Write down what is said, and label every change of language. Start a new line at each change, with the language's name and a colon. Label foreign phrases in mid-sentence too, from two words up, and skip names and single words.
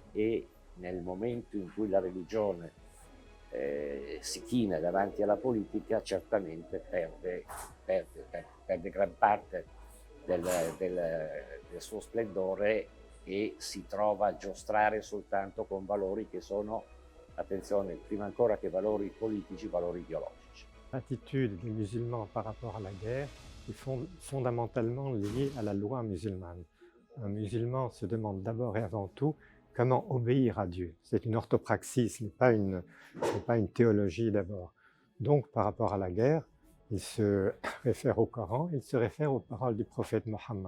Italian: E nel momento in cui la religione si china davanti alla politica, certamente perde gran parte del suo splendore e si trova a giostrare soltanto con valori che sono, attenzione, prima ancora che valori politici, valori ideologici.
French: L'attitude des musulmans par rapport à la guerre est fondamentalement liée à la loi musulmane. Un musulman se demande d'abord et avant tout comment obéir à Dieu. C'est une orthopraxie, ce n'est pas une théologie d'abord. Donc par rapport à la guerre, il se réfère au Coran, il se réfère aux paroles du prophète Mohammed.